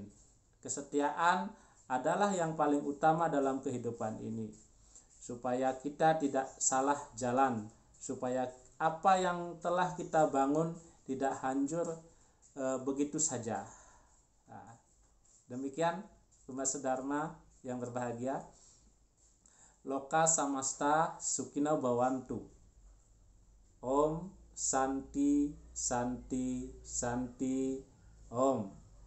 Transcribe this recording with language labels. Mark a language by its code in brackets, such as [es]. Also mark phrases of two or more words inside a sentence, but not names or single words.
[id] Kesetiaan adalah yang paling utama dalam kehidupan ini, supaya kita tidak salah jalan, supaya apa yang telah kita bangun tidak hancur begitu saja. Nah, demikian umat sedharma yang berbahagia. [sa] Loka samasta sukino bhavantu. Om Santi Santi Santi Om.